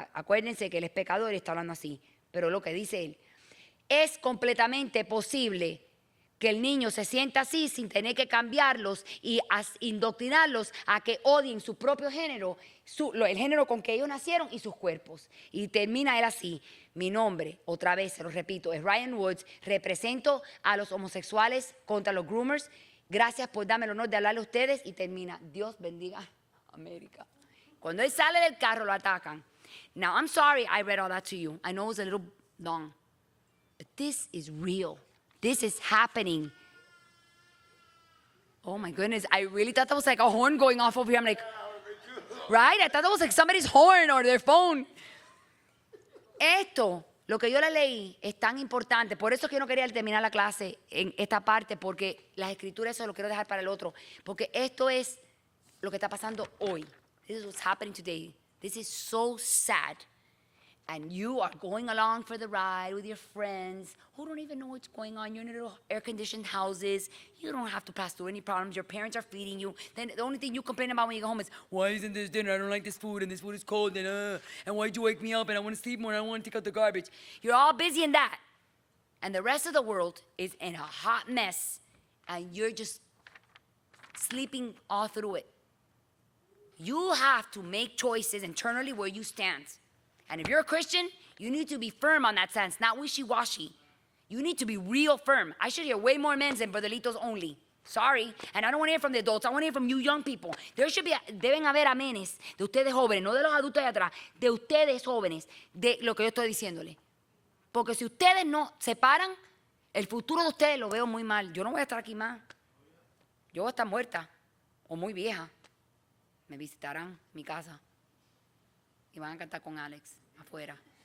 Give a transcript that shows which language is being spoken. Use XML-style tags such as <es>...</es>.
<es>Acuérdense que él es pecador y está hablando así. Pero lo que dice él, es completamente posible que el niño se sienta así sin tener que cambiarlos y indoctrinarlos a que odien su propio género, el género con que ellos nacieron y sus cuerpos. Y termina él así. Mi nombre, otra vez se lo repito, es Ryan Woods. Represento a los homosexuales contra los groomers. Gracias por darme el honor de hablarle a ustedes. Y termina, Dios bendiga América. Cuando él sale del carro lo atacan.</es> <en>Now, I'm sorry I read all that to you. I know it was a little long. But this is real. This is happening. Oh my goodness, I really thought that was like a horn going off over here. I'm like, right? I thought that was like somebody's horn or their phone.</en> <es>Esto, lo que yo le leí, es tan importante. Por eso es que yo no quería terminar la clase en esta parte, porque las escrituras eso lo quiero dejar para el otro. Porque esto es lo que está pasando hoy.</es> <en>This is what's happening today. This is so sad. and you are going along for the ride with your friends who don't even know what's going on. You're in little air-conditioned houses. You don't have to pass through any problems. Your parents are feeding you. Then the only thing you complain about when you go home is, why isn't this dinner? I don't like this food, and this food is cold, and why'd you wake me up, and I want to sleep more, and I want to take out the garbage. You're all busy in that. And the rest of the world is in a hot mess, and you're just sleeping all through it. You have to make choices internally where you stand. And if you're a Christian, you need to be firm on that sense, not wishy-washy. You need to be real firm. I should hear way more men than Brodelitos only. Sorry. And I don't want to hear from the adults. I want to hear from you young people.</en> <es>Deben haber amenes de ustedes jóvenes, no de los adultos de atrás, de ustedes jóvenes, de lo que yo estoy diciéndole. Porque si ustedes no se paran, el futuro de ustedes lo veo muy mal. Yo no voy a estar aquí más. Yo voy a estar muerta o muy vieja. Me visitarán en mi casa y van a cantar con Alex afuera.</es>